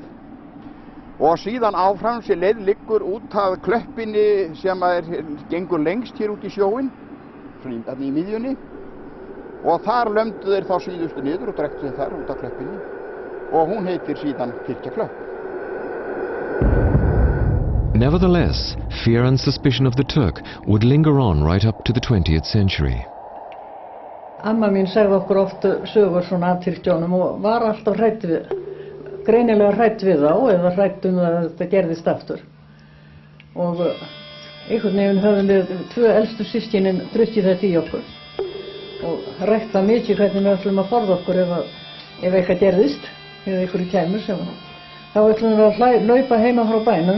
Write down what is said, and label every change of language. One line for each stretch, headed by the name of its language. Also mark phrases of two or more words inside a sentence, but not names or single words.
Icelandic: Og síðan áfram sem leið liggur út af klöppinni sem gengur lengst hér út í sjóinn, svona í miðjunni. Og þar lömdu þeir þá síðustu niður og drektu þeir þar út af klöppinni. Og hún heitir síðan Kirkjaklöpp.
English: Nevertheless, fear and suspicion of the Turk would linger on right up to the 20th century.
Icelandic: Amma mín sagði okkur oft sögur svona af Tyrkjónum og var alltaf greinilega hrædd við þá eða hrædd að þetta gerðist aftur. Og einhvern veginn höfum við 2 elstu systkinin drukkið þetta í okkur og rætt það mikið hvernig við ætlum að forða okkur ef eitthvað gerðist eða einhverju kæmur sem þá ætlum við að hlaupa heima frá bænum.